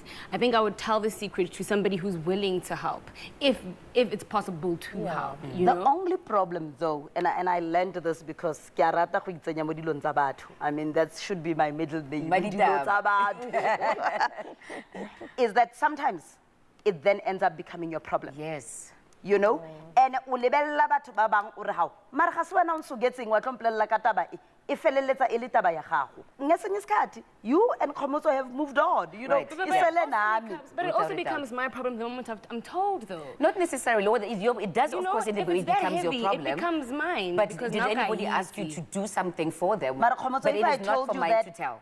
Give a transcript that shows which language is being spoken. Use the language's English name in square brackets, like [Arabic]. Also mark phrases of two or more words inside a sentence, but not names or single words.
[English] I think I would tell the secret to somebody who's willing to help, if it's possible to help. You know? The only problem, though, and I learned this because I mean, that should be my middle name, is that sometimes it then ends up becoming your problem. Yes. You know, [Tswana] and ulebella batho ba bang o re hao mara ga se wena o nsogetseng wa tlomplelela ka taba e e feleletsa e le taba ya gago ngeseng isikhathi [English] you and Khomoso have moved on, you know. Right. But it also becomes my problem the moment I'm told, though. Not necessarily. It does, of course, it becomes your problem. It becomes mine. But did anybody ask you to do something for them? But Khomoso, it is not for mine to tell.